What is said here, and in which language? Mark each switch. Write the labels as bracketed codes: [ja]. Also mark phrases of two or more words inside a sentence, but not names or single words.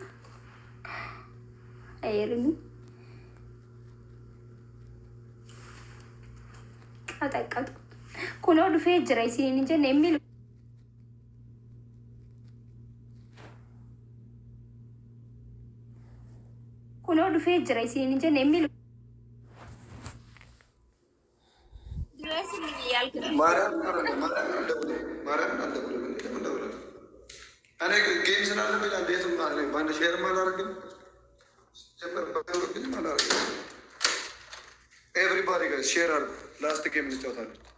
[om] ayerni qaxaqqatu kunoo dhufee jira isiniin jenne emmilu kunoo dhufee jira isiniin jenne emmilu [am] እኔ ጌም ስላለብኝ እንዴትም በአንድ ሼርም አላደርግም ኤቭሪባዲ ጋር ሼር አድርጉ። [en] last game [am] እንጫወታለን።